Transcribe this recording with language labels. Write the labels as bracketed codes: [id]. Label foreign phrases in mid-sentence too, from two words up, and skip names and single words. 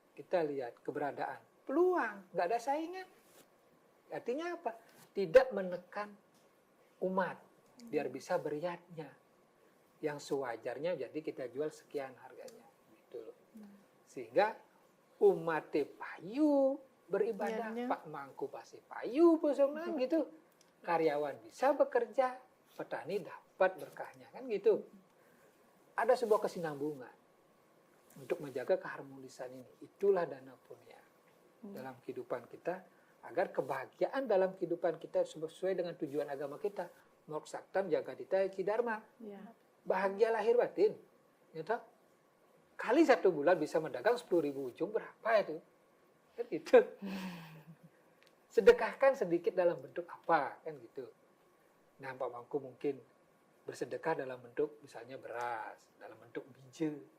[id] Kita lihat keberadaan, peluang, nggak ada saingan. Artinya apa? Tidak menekan umat biar bisa beriatnya. Yang sewajarnya jadi kita jual sekian harganya. Gitu loh. Sehingga umat payu beribadah, Ianya. Pak Mangku pasti payu posongan gitu. Karyawan bisa bekerja, petani dapat berkahnya kan gitu. Ada sebuah kesinambungan untuk menjaga keharmonisan ini. Itulah dana punya dalam kehidupan kita, agar kebahagiaan dalam kehidupan kita sesuai dengan tujuan agama kita. [sa] Moksaktam jagadita cidharma. [id] Iya. Bahagia lahir batin. Gitu. Kali 1 bulan bisa mendagang 10.000 ujung, berapa itu? Kan gitu. Sedekahkan sedikit dalam bentuk apa? Kan gitu. Nah, Pak Mangku mungkin bersedekah dalam bentuk misalnya beras, dalam bentuk biji.